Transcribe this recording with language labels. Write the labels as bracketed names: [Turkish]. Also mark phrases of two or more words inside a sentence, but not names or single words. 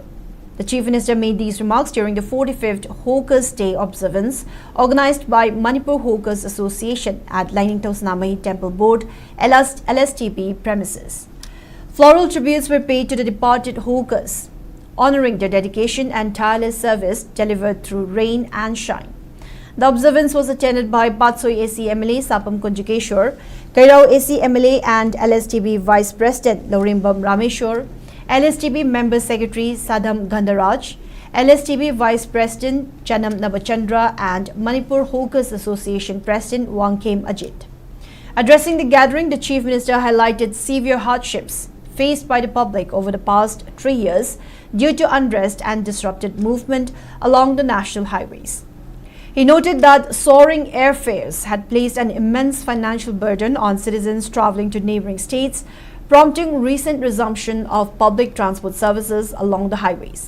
[English] The Chief Minister made these remarks during the 45th Hawkers Day observance organized by Manipur Hawkers Association at Lainingtos Namai Temple Board LSTP premises. Floral tributes were paid to the departed Hawkers, honoring their dedication and tireless service delivered through rain and shine. The observance was attended by Patsoi AC MLA Sapam Kunjikeshwar, Kairao AC MLA and LSTB Vice President Lorimbam Rameshwar, LSTB Member Secretary Sadham Gandharaj, LSTB Vice President Chanam Navachandra and Manipur Hawkers Association President Wangkem Ajit. Addressing the gathering, the Chief Minister highlighted severe hardships faced by the public over the past 3 years due to unrest and disrupted movement along the national highways. He noted that soaring airfares had placed an immense financial burden on citizens traveling to neighboring states, prompting recent resumption of public transport services along the highways.